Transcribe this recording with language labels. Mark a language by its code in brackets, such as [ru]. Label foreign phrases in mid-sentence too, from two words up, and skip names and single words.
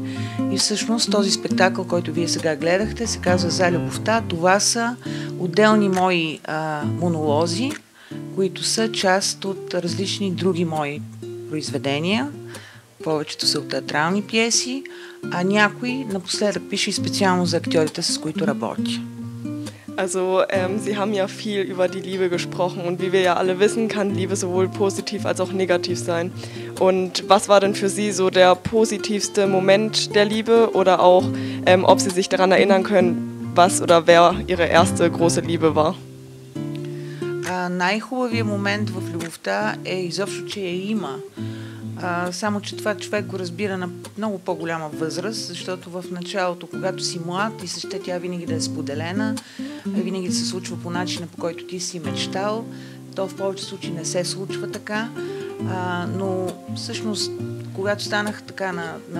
[bg] И всъщност този спектакъл, който вие сега гледахте, се казва "За любовта". Това са отделни мои монолози, които са част от различни други мои произведения. Повечето са от театрални пиеси, а някои напоследък пише и специално за актьорите, с които работя. [de] Also, Sie haben ja viel über die Liebe gesprochen und wie wir ja alle wissen, kann Liebe sowohl positiv als auch negativ sein. Und was war denn für Sie so der positivste Moment der Liebe oder auch, ob Sie sich daran erinnern können, was oder wer Ihre erste große Liebe war? [bg] Най-хубавият момент в любовта е изобщо, че я има. Само, че това човек го разбира на много по-голяма възраст, защото в началото, когато си млад и се ще тя винаги да е споделена, винаги да се случва по начина, по който ти си мечтал, то в повече случаи не се случва така, но всъщност, когато станах така на